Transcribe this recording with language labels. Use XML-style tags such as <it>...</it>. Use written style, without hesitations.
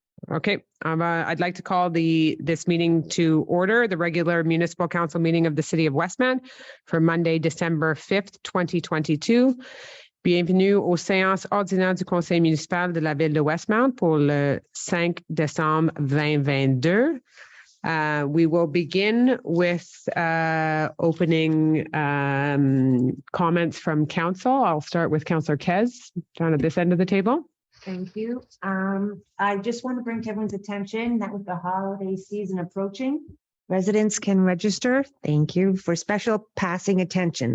<en>Okay, I'd like to call this meeting to order, the regular municipal council meeting of the city of Westmount for Monday, December 5th, 2022.</en> <fr>Bienvenue aux séances ordinaires du Conseil municipal de la ville de Westmount pour le 5 décembre 2022.</fr> <en>We will begin with opening comments from council. I'll start with Councillor Kez, down at this end of the table. Thank you. I just want to bring to everyone's attention that with the holiday season approaching, residents can register, thank you, for special passing attention.</en>